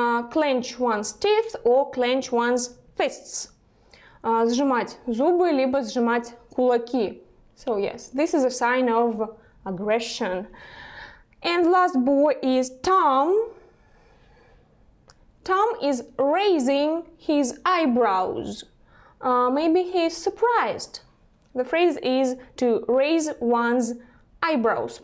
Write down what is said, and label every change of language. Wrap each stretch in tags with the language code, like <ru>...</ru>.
<en>Clench one's teeth or clench one's fists.</en> <ru>Сжимать зубы, либо сжимать кулаки.</ru> <en>So yes, this is a sign of aggression. And last boy is Tom. Tom is raising his eyebrows. Maybe he is surprised. The phrase is to raise one's eyebrows.</en>